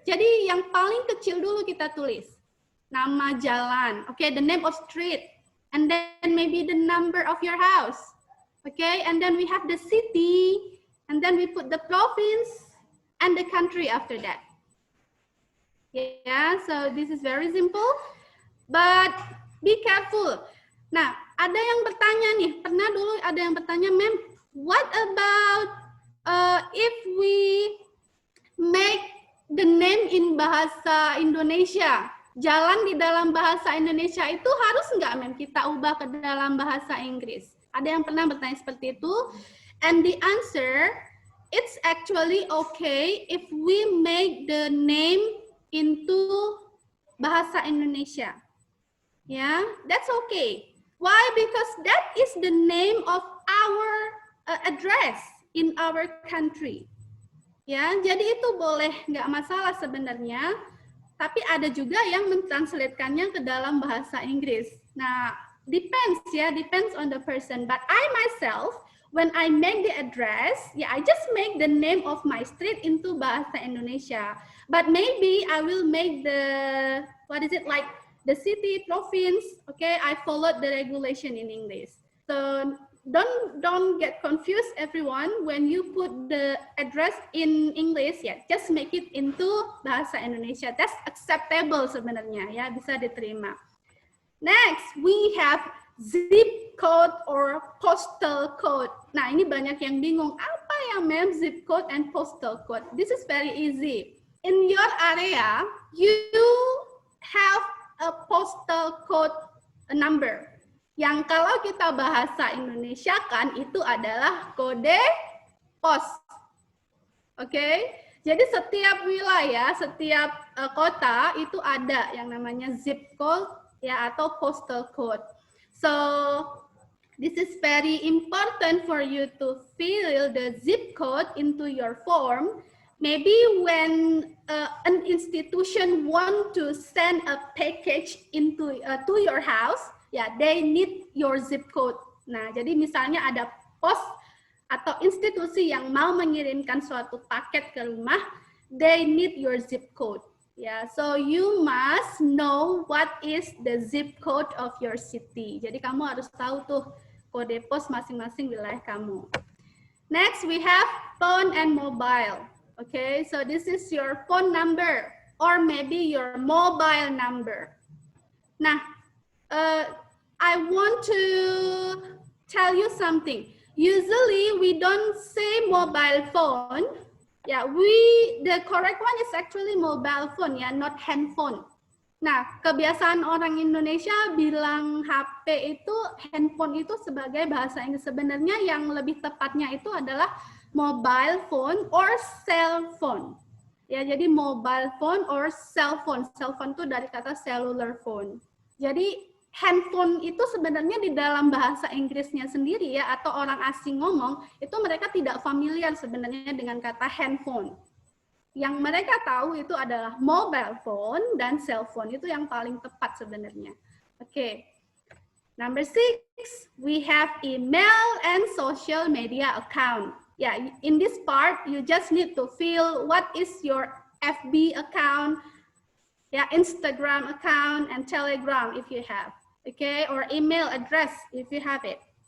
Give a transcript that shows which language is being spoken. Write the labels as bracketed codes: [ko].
[id] Jadi yang paling kecil dulu kita tulis. Nama jalan, [en] okay, the name of street, and then maybe the number of your house, okay, and then we have the city, and then we put the province and the country after that. Yeah, so this is very simple, but be careful. [id] Nah, ada yang bertanya nih, pernah dulu ada yang bertanya, ma'am, [en] what about if we make the name in bahasa Indonesia? [id] Jalan di dalam bahasa Indonesia itu harus nggak, ma'am, kita ubah ke dalam bahasa Inggris? Ada yang pernah bertanya seperti itu? [en] And the answer, it's actually okay if we make the name into bahasa Indonesia. Yeah, that's okay. Why? Because that is the name of our address in our country. [id] Ya, jadi itu boleh, nggak masalah sebenarnya. Tapi ada juga yang mentranslatekannya ke dalam bahasa Inggris. [en] Nah, depends ya, depends on the person. But I myself, when I make the address, I just make the name of my street into bahasa Indonesia. But maybe I will make the, like the city, province, okay, I followed the regulation in English. So don't get confused, everyone. When you put the address in English, just make it into bahasa Indonesia. That's acceptable [id] sebenarnya, ya, bisa diterima. [en] Next, we have zip code or postal code. [id] Nah, ini banyak yang bingung, apa ya ma'am zip code and postal code? [en] This is very easy. In your area, you have a postal code number. [id] Yang kalau kita bahasa Indonesia kan itu adalah kode pos. Oke? Jadi setiap wilayah, setiap kota itu ada yang namanya zip code ya atau postal code. [en] So this is very important for you to fill the zip code into your form. Maybe when an institution want to send a package into to your house, they need your zip code. [id] Nah, jadi misalnya ada pos atau institusi yang mau mengirimkan suatu paket ke rumah, [en] they need your zip code. So you must know what is the zip code of your city. [id] Jadi kamu harus tahu tuh kode pos masing-masing wilayah kamu. [en] Next, we have phone and mobile. Okay, so this is your phone number or maybe your mobile number. Nah, I want to tell you something. Usually we don't say mobile phone. The correct one is actually mobile phone, not handphone. [id] Nah, kebiasaan orang Indonesia bilang HP itu, handphone itu sebagai bahasa Inggris. Sebenarnya yang lebih tepatnya itu adalah mobile phone or cell phone. Jadi mobile phone or cell phone. Cell phone itu dari kata cellular phone. Jadi handphone itu sebenarnya di dalam bahasa Inggrisnya sendiri atau orang asing ngomong, itu mereka tidak familiar sebenarnya dengan kata handphone. Yang mereka tahu itu adalah mobile phone dan cell phone, itu yang paling tepat sebenarnya. Oke. [en] Number 6, we have email and social media account. In this part, you just need to fill what is your FB account, Instagram account, and Telegram if you have, okay, or email address if you have it.